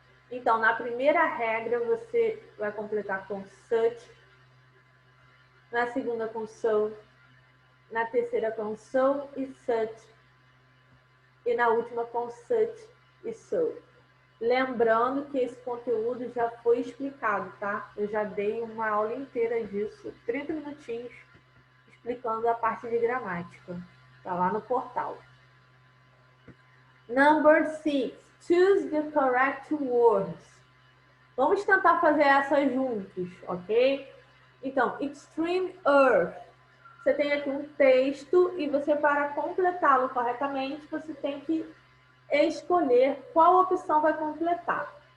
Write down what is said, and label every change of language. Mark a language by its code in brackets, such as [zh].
[pt] Então, na primeira regra, você vai completar com such, na segunda com so, na terceira com so e such, e na última com such e so. Lembrando que esse conteúdo já foi explicado, tá? Eu já dei uma aula inteira disso, 30 minutinhos, explicando a parte de gramática. Tá lá no portal. [en] Number 6. Choose the correct words. [pt] Vamos tentar fazer essas juntos, ok? Então, extreme earth. Você tem aqui um texto e você, para completá-lo corretamente, você tem que escolher qual opção vai completar.